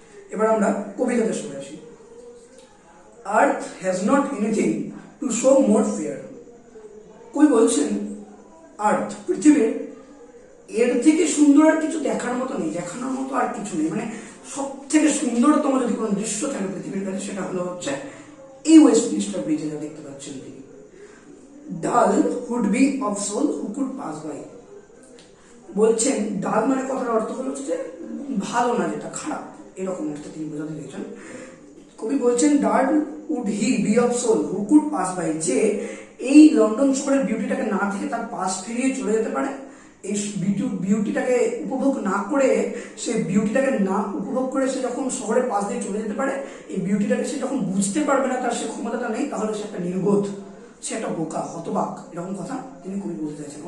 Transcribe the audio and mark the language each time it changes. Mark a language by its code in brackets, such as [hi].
[bn] এবার আমরা কবিতাতে চলে আসি। [en] Earth has not anything to show more fair. [bn] কবি বলছেন আর্থ, পৃথিবীর এর থেকে সুন্দর আর কিছু দেখার মতো নেই, দেখানোর মতো আর কিছু নেই। মানে সব থেকে সুন্দরতম যদি কোনো দৃশ্য থাকে পৃথিবীর কাছে সেটা হলো হচ্ছে এই ওয়েস্টমিনিস্টার ব্রিজে যা দেখতে পাচ্ছেন তিনি। [en] Dull would be of soul who could pass by। [bn] বলছেন ডাল মানে কথার অর্থ হলো হচ্ছে যে ভালো না, যেটা খারাপ, এরকম অর্থে তিনি বোঝাতে চেয়েছেন। কবি বলছেন [en] dull would he be of soul who could pass by, [bn] যে এই লন্ডন শহরের বিউটিটাকে না থেকে তার পাশ ফিরিয়ে চলে যেতে পারে, এই বিউটিটাকে উপভোগ না করে, সে বিউটিটাকে না উপভোগ করে সে যখন শহরের পাশ দিয়ে চলে যেতে পারে, এই বিউটিটাকে সে যখন বুঝতে পারবে না, তার সে ক্ষমতাটা নেই, তাহলে সে একটা নির্বোধ, সে একটা বোকা, হতবাক, এরকম কথা তিনি কবি বলতে চাইছেন।